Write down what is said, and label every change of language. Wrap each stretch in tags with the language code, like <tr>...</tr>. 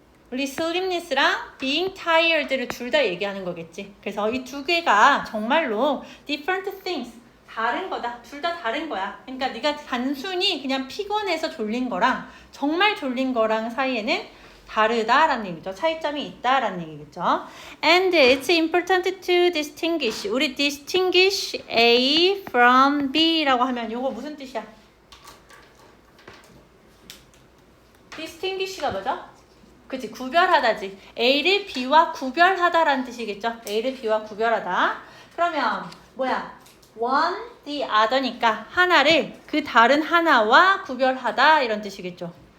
<ko>우리 sleepness랑 being tired를 둘 다 얘기하는 거겠지. 그래서 이 두 개가 정말로</ko> <en>different things,</en> <ko>다른 거다. 둘 다 다른 거야. 그러니까 네가 단순히 그냥 피곤해서 졸린 거랑 정말 졸린 거랑 사이에는 다르다라는 얘기죠. 차이점이 있다라는 얘기겠죠.</ko> <en>And it's important to distinguish.</en> <ko>우리</ko> <en>distinguish A from B</en> <ko>라고 하면 이거 무슨 뜻이야? distinguish가 뭐죠? 그치, 구별하다지. A를 B와 구별하다라는 뜻이겠죠. A를 B와 구별하다. 그러면 뭐야? one, the other니까 하나를 그 다른 하나와 구별하다 이런 뜻이겠죠.</ko>